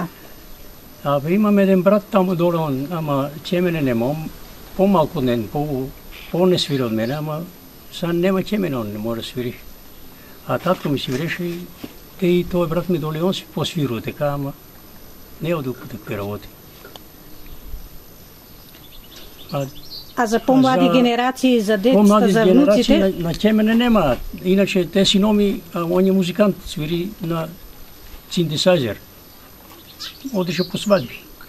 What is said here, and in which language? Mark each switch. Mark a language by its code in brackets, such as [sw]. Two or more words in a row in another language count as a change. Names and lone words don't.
[bg] Имам един брат там долу, ама чемене немам. По-малко по-не свири от мене, ама сега нема чемене, он не може да свири. А татко ми свиреше и той брат ми долу, он си посвирува така, ама не е от такви работи. А за по-млади генерации, за децата, за внуците? На чемене нема. Иначе те синоми, он е музикант, свири на синтезайзер. Одеше по сватби.